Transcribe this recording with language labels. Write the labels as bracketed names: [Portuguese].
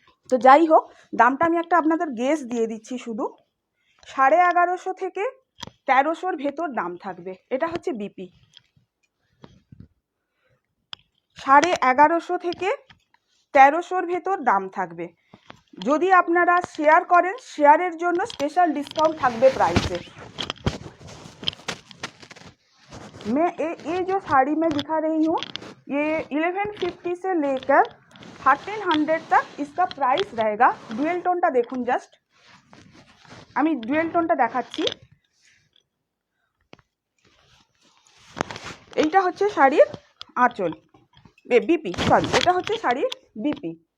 [Bangla] তো যাই হোক, দামটা আমি একটা আপনাদের গেস দিয়ে দিচ্ছি, শুধু 1150 থেকে 1300-র ভেতর দাম থাকবে। এটা হচ্ছে বিপি। 1150 থেকে 1300-র ভেতর দাম থাকবে। যদি আপনারা শেয়ার করেন, শেয়ারের জন্য স্পেশাল ডিসকাউंट থাকবে প্রাইসে। [Hindi] मैं ये जो साड़ी मैं दिखा रही हूँ, ये 1150 से लेकर 1300 तक इसका प्राइस रहेगा। [Bangla] डुएल टोनটা দেখুন, জাস্ট আমি ডুয়েল টোনটা দেখাচ্ছি। এইটা হচ্ছে শাড়ির আঁচল, বিপি সরি, এটা হচ্ছে শাড়ির বিপি।